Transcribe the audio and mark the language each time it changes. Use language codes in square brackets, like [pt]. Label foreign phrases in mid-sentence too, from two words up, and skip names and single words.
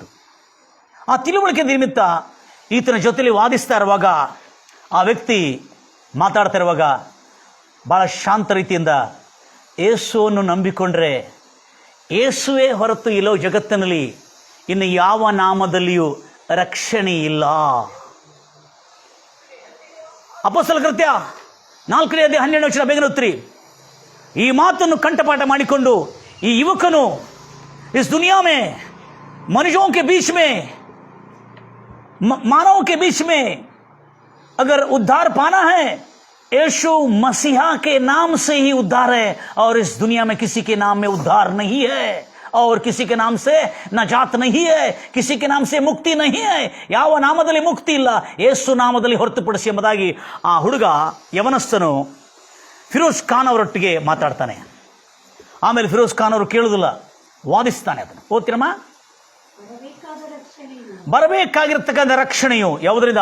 [kn] ಆ ತಿಳುವಳಿಕೆ ನಿಮಿತ್ತ ಈತನ ಜೊತೆಲಿ ವಾದಿಸ್ತಾ ಇರುವಾಗ, ಆ ವ್ಯಕ್ತಿ ಮಾತಾಡ್ತಾ ಇರುವಾಗ ಭಾಳ ಶಾಂತ ರೀತಿಯಿಂದ, ಯೇಸುವನ್ನು ನಂಬಿಕೊಂಡ್ರೆ ಯೇಸುವೇ ಹೊರತು ಇಲ್ಲೋ ಜಗತ್ತಿನಲ್ಲಿ ಇನ್ನು ಯಾವ ನಾಮದಲ್ಲಿಯೂ ರಕ್ಷಣೆ ಇಲ್ಲ. ಅಪೊಸ್ತಲರ ಕೃತ್ಯ 4:12 ಬೇಗನೆ ಓದ್ರಿ. ಈ ಮಾತನ್ನು ಕಂಠಪಾಠ ಮಾಡಿಕೊಂಡು ಈ ಯುವಕನು [hi] इस दुनिया में मनुष्यों के बीच में, मानव के बीच में अगर उद्धार पाना है, यीशु मसीहा के नाम से ही उद्धार है, और इस दुनिया में किसी के नाम में उद्धार नहीं है, और किसी के नाम से नजात नहीं है, किसी के नाम से मुक्ति नहीं है. [kn] ಯಾವ ನಾಮದಲ್ಲಿ ಮುಕ್ತಿ ಇಲ್ಲ, ಯೇಸು ನಾಮದಲ್ಲಿ ಹೊರತುಪಡಿಸಿ ಎಂಬುದಾಗಿ ಆ ಹುಡುಗ ಯವನಸ್ಥನು ಫಿರೋಜ್ ಖಾನ್ ಅವರೊಟ್ಟಿಗೆ ಮಾತಾಡ್ತಾನೆ. ಆಮೇಲೆ ಫಿರೋಜ್ ಖಾನ್ ಅವರು ಕೇಳುವುದಿಲ್ಲ, ವಾದಿಸ್ತಾನೆ. ಅದನ್ನು ಓದ್ತೀರಮ್ಮ. ಬರಬೇಕಾಗಿರ್ತಕ್ಕಂಥ ರಕ್ಷಣೆಯು ಯಾವುದರಿಂದ?